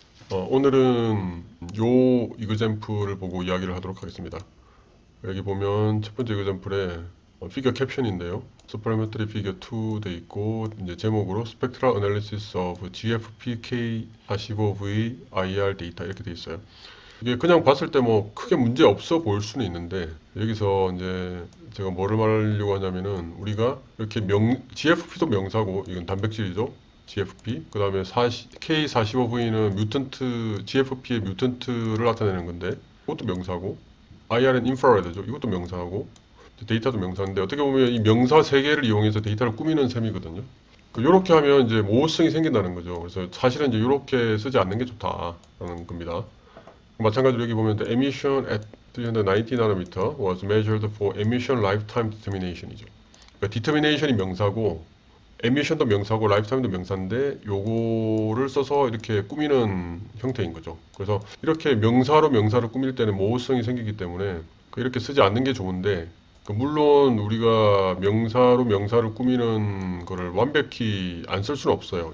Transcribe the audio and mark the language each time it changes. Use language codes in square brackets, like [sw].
[ko] 오늘은 요 이그젬플을 보고 이야기를 하도록 하겠습니다. 여기 보면 첫 번째 이그젬플에 피겨 캡션인데요. [en] Supplementary Figure 2 [ko] 돼 있고 이제 제목으로 [en] Spectral Analysis of GFP K45V IR Data [ko] 이렇게 돼 있어요. 이게 그냥 봤을 때 뭐 크게 문제 없어 보일 수는 있는데 여기서 이제 제가 뭐를 말하려고 하냐면은 우리가 이렇게 GFP도 명사고 이건 단백질이죠. GFP 그 다음에 K45V는 뮤턴트 GFP의 뮤턴트를 나타내는 건데 이것도 명사고 IR은 인프라레드죠. 이것도 명사고 데이터도 명사인데 어떻게 보면 이 명사 세 개를 이용해서 데이터를 꾸미는 셈이거든요. 이렇게 하면 이제 모호성이 생긴다는 거죠. 그래서 사실은 이제 이렇게 쓰지 않는 게 좋다라는 겁니다. 마찬가지로 여기 보면 [en] the emission at 390 nanometer was measured for emission lifetime determination이죠. [ko] 그러니까 determination이 명사고 emission도 명사고 lifetime도 명사인데 요거를 써서 이렇게 꾸미는 형태인 거죠. 그래서 이렇게 명사로 명사를 꾸밀 때는 모호성이 생기기 때문에 이렇게 쓰지 않는 게 좋은데 물론 우리가 명사로 명사를 꾸미는 거를 완벽히 안 쓸 수는 없어요.